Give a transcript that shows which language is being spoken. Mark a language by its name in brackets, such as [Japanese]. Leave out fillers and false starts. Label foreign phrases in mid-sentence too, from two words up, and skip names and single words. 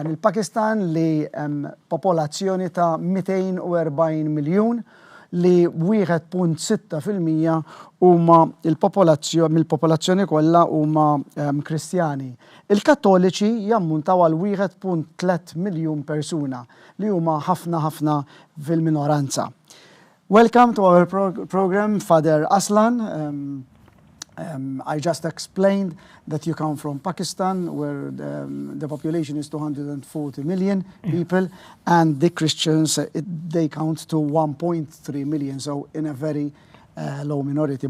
[Maltese] Il-Pakistan li popolazzjoni ta' 240 miljun li 1.6% huma mill-popolazzjoni kollha huma Kristjani. Il-Kattoliċi jammuntaw għal 1.3 miljun persuna li huma ħafna fil-minoranza. [English] Welcome to our program, Father Aslan. I just explained that you come from Pakistan, where the population is 240 million people, and the Christians, they count to 1.3 million, so in a very low minority.